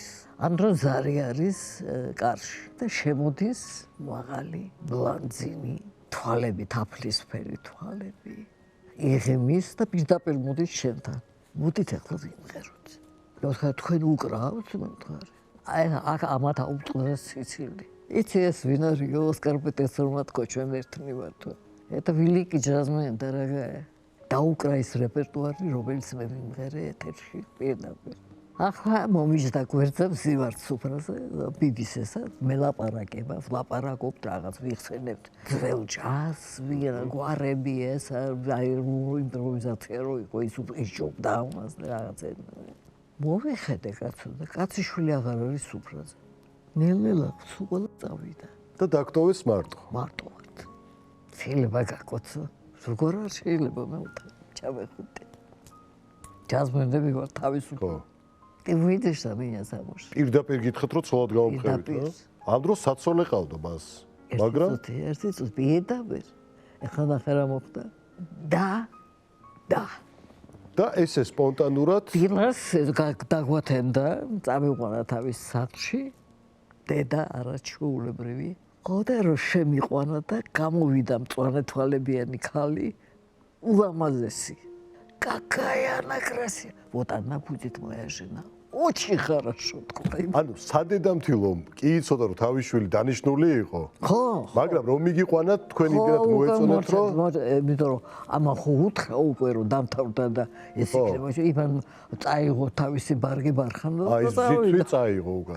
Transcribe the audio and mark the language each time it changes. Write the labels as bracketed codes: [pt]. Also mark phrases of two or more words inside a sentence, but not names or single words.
[ka] ანდრო ზარი არის კარში და შემოდის მაღალი, ბლანძინი, თვალები, თაფლისფერი თვალები. იღემის და პირდაპირ მოდის შენთან. მოდით ახლა ვიმღეროთ. რა თქვენ უკრავთ, მე მითხარი. აი აქ ამათ აუწყდეს სიცილი. იცი ეს ვინ არის ოსკარ პეტერსონმა თქვა ჩვენ ერთნი ვართო. [ru] Это великий джазмен, дорогая. [ka] დაუკრა ის რეპერტუარი, რომელიც მე ვიმღერე ეთერში პირდაპირ. ახლა მომიჯდა გვერდებს ვივართ სუფრაზე, ბიბისესა, მელაპარაკება, ვლაპარაკობთ რაღაც ვიხსენებთ. ძველ ჯაზს, გვარები ეს, აი იმპროვიზაცია რო იყო, ის იშობდა ამას და რაღაცა. მოვიხედე კაცო და კაციშვილი აღარ არის სუფრაზე. ნელ-ნელა სულ წავიდა. და დაგტოვეს მარტო. მარტო ვართ. შეიძლება გაკოცო. როგორ არ შეიძლება მე ჩავეხუტე. ჯაზმენები ვარ თავისუფლად. [ru] Ты выйдешь за меня замуж. [ka] პირდაპირ გითხრათ რომ ცოლად გავამხევით, რა? ამ დროს საცოლე ყავდა მას. მაგრამ ერთი წუთი პირდაპირ. ეხლა ნახე რა მოხდა. და ესე სპონტანურად დილას დაგვათენდა, წამიყვანა თავის სახლში. დედა არაჩვეულებრივი. ყოდა რომ შემიყვანა და გამოვიდა მწვანე თვალებიანი ქალი, ულამაზესი. [ru] Какая она красивая. Вот она будет моя жена. Очень хорошо თქვა. [ka] ანუ სადედამთილო კი იცოდა რომ თავიშვილი დანიშნული იყო. ხო. მაგრამ რომ მიგიყვანა თქვენ იმდენად მოეწონათ რომ იმიტომ რომ ამა ხო უთხრა უკვე რომ დამთავრდა და ეს იქნება იფან წაიღო თავისი ბარგი ბარხანდა და აი ზითვი წაიღო უკან.